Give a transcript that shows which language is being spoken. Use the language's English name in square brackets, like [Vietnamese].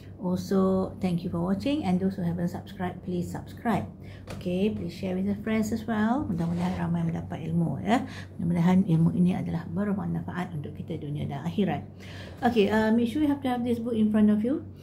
[English] Also, thank you for watching, and those who haven't subscribed, please subscribe. Okay, please share with your friends as well. [Malay] Mudah-mudahan ramai mendapat ilmu ya. Mudah-mudahan ilmu ini adalah bermanfaat untuk kita dunia dan akhirat. [English] Okay, make sure you have to have this book in front of you.